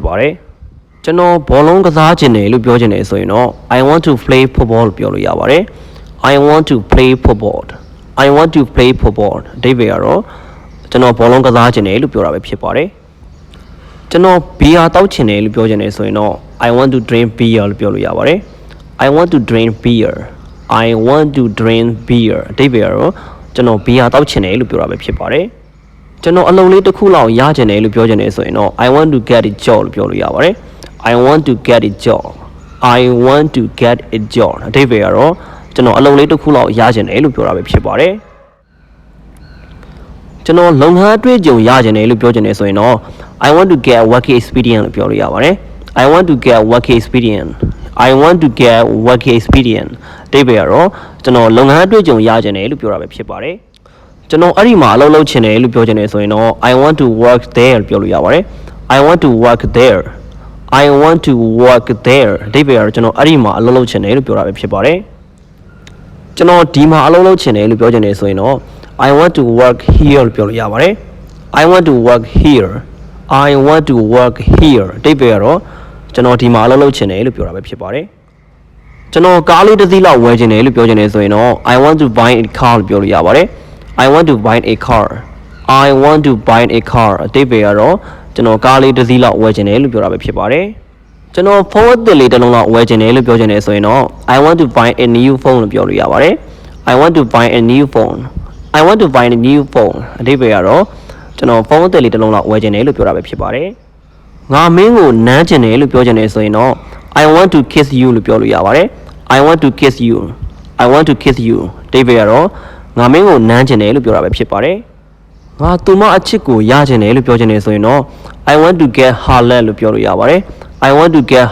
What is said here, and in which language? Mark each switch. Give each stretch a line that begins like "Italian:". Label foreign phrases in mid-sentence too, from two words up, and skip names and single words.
Burmese: ပါတယ်ကျွန်တော်ဘောလုံးကစားကျင်တယ်လို့ပြောချင်တယ်ဆိုရင်တော့
English: I want to play football
Burmese: လို့ပြောလို့ရပါတယ်
English: I want to play football I want to play football
Burmese: အဓိပ္ပာယ် ကတော့ကျွန်တော်ဘောလုံးကစားကျင်တယ်လို့ပြောတာပဲဖြစ်ပါတယ်ကျွန်တော်ဘီယာတောက်ချင်တယ်လို့ပြောချင်တယ်ဆိုရင်တော့
English: I want to drink beer
Burmese: လို့ပြောလို့ရပါတယ်
English: I want to drink beer I want to drink beer
Burmese: အဓိပ္ပာယ်ကတော့ကျွန်တော်ဘီယာတောက်ချင်တယ်လို့ပြောတာပဲဖြစ်ပါတယ်ကျွန်တော်အလုပ်လေးတစ်ခုလောက်ရချင်တယ်လို့ပြောချင်တယ်ဆိုရင်တော့
English: I want to get a job
Burmese: လို့ပြောလို့ရပါတယ်
English: I want to get a job I want to get a job
Burmese: အဓိပ္ပာယ်ကတော့ကျွန်တော်အလုပ်လေးတစ်ခုလောက်ရချင်တယ်လို့ပြောတာပဲဖြစ်ပါတယ် ကျွန်တော်လုပ်ငန်းအတွေ့အကြုံရချင်တယ်လို့ပြောချင်တယ်ဆိုရင်တော့
English: I want to get work experience
Burmese: လို့ပြောလို့ရပါတယ်
English: I want to get work experience I want to get work experience
Burmese: အဓိပ္ပာယ်ကတော့ကျွန်တော်လုပ်ငန်းအတွေ့အကြုံရချင်တယ်လို့ပြောတာပဲဖြစ်ပါတယ်ကျွန်တော်အဲ့ဒီမှာအလုပ်လုပ်ချင်တယ်လို့ပြောချင်တယ်ဆိုရင်တော့
English: I want to work there
Burmese: လို့ပြောလို့ရပါတယ်
English: I want to work there I want to work there
Burmese: အဓိပ္ပာယ်ကတော့ကျွန်တော်အဲ့ဒီမှာအလုပ်လုပ်ချင်တယ်လို့ပြောတာပဲဖြစ်ပါတယ်ကျွန်တော်ဒီမှာအလုပ်လုပ်ချင်တယ်လို့ပြောချင်တယ် ဆိုရင်တော့
English: I want to work here
Burmese: လို့ပြောလို့ရပါတယ်
English: I want to work here I want to work here
Burmese: အဓိပ္ပာယ်ကတော့ကျွန်တော်ဒီမှာအလုပ်လုပ်ချင်တယ်လို့ပြောတာပဲဖြစ်ပါတယ်ကျွန်တော်ကားလေးတစ်စီးလောက်ဝယ်ချင်တယ်လို့ပြောချင်တယ်ဆိုရင်တော့
English: I want to buy a car
Burmese: လို့ပြောလို့ရပါတယ်
English: I want to buy a car I want to buy a car
Burmese: အဓိပ္ပာယ်ကတော့ကျွန်တော်ကားလေးတစ်စီး လောက်ဝယ်ချင်တယ်လို့ပြောတာပဲဖြစ်ပါတယ်ကျွန်တော်ဖုန်းအသစ်လေးတစ်လုံးလောက်ဝယ်ချင်တယ်လို့ပြောချင်တယ်ဆိုရင်တော့
English: I want to buy a new phone
Burmese: လို့ပြောလို့ရပါတယ်
English: I want to buy a new phone I want to buy a new phone
Burmese: အဓိပ္ပာယ်ကတော့ကျွန်တော်ဖုန်းအသစ်လေးတစ်လုံးလောက်ဝယ်ချင် တယ်လို့ပြောတာပဲဖြစ်ပါတယ်ငါမင်းကိုနမ်းချင်တယ်လို့ပြောချင်တယ်ဆိုရင်တော့
English: I want to kiss you
Burmese: လို့ပြောလို့ရပါတယ်
English: I want to kiss you I want to kiss you
Burmese: အဓိပ္ပာယ်ကတော့ငါမင်းကိုနမ်းချင် တယ်လို့ပြောတာပဲဖြစ်ပါတယ်ငါသူမအချစ်ကိုရချင်တယ်လို့ပြောချင်တယ်ဆိုရင်တော့
English: I want to get her love
Burmese: လို့ပြောလို့ရပါတယ်
English: I want to get